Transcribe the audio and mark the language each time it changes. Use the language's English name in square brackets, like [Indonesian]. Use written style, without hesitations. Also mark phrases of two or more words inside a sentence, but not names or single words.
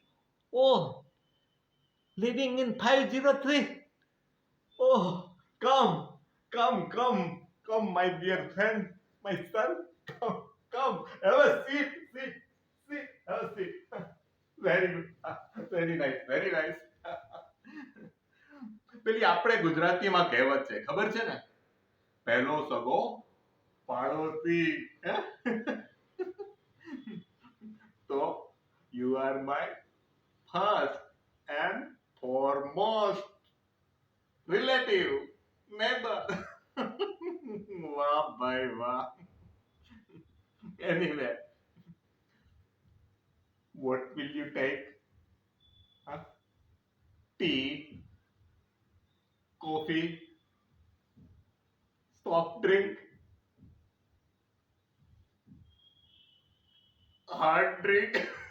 [English] Oh, living in 503. Oh, come, come, my dear friend, my son. Come, have a seat, have a seat. Very good, very nice. [Gujarati] પેલી આપણે ગુજરાતીમાં કહેવત છે ખબર છે ને, પહેલો સગો પાડોશી. હે? [English] તો you are my first and foremost relative, neighbor. [Gujarati] વાહ ભાઈ વાહ. [English] Anyway, what will you take? Huh? Tea, coffee, soft drink, hard drink?